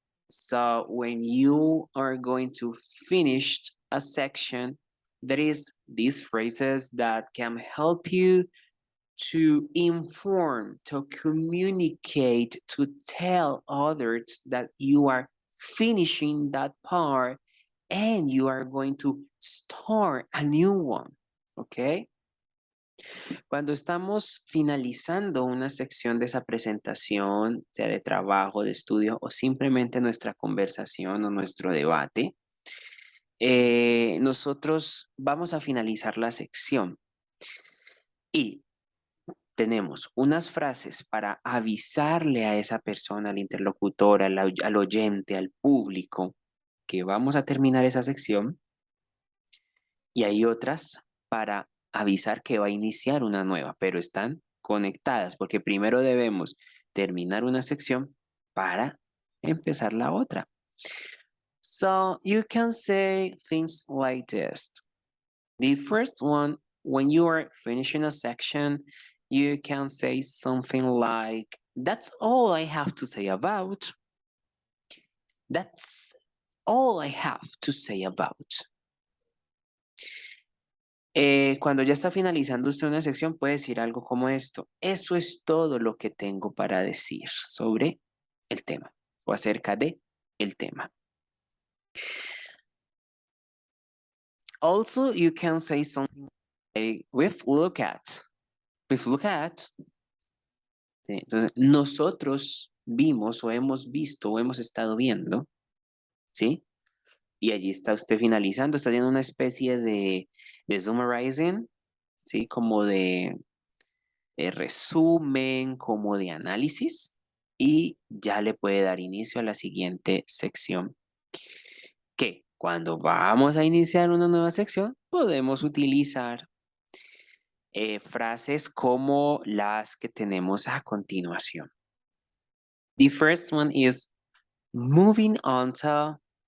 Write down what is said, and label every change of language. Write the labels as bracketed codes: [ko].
[en] So when you are going to finish a section, there is these phrases that can help you to inform, to communicate, to tell others that you are finishing that part and you are going to start a new one. Okay? [es] Cuando estamos finalizando una sección de esa presentación, sea de trabajo, de estudio o simplemente nuestra conversación o nuestro debate, nosotros vamos a finalizar la sección y tenemos unas frases para avisarle a esa persona, al interlocutor, al oyente, al público, que vamos a terminar esa sección. y hay otras para avisar que va a iniciar una nueva, pero están conectadas porque primero debemos terminar una sección para empezar la otra. [en] So you can say things like this. The first one, when you are finishing a section, you can say something like, that's all I have to say about. That's all I have to say about. [es] Cuando ya está finalizando usted una sección, puede decir algo como esto. Eso es todo lo que tengo para decir sobre el tema o acerca de el tema. [en] Also, you can say something like, we've looked at. We've looked at. [es] Entonces, nosotros vimos o hemos visto o hemos estado viendo, ¿sí? Y allí está usted finalizando, está haciendo una especie de summarizing, ¿sí? Como de resumen, como de análisis, y ya le puede dar inicio a la siguiente sección. Que cuando vamos a iniciar una nueva sección, podemos utilizar frases como las que tenemos a continuación. [en] The first one is moving on to.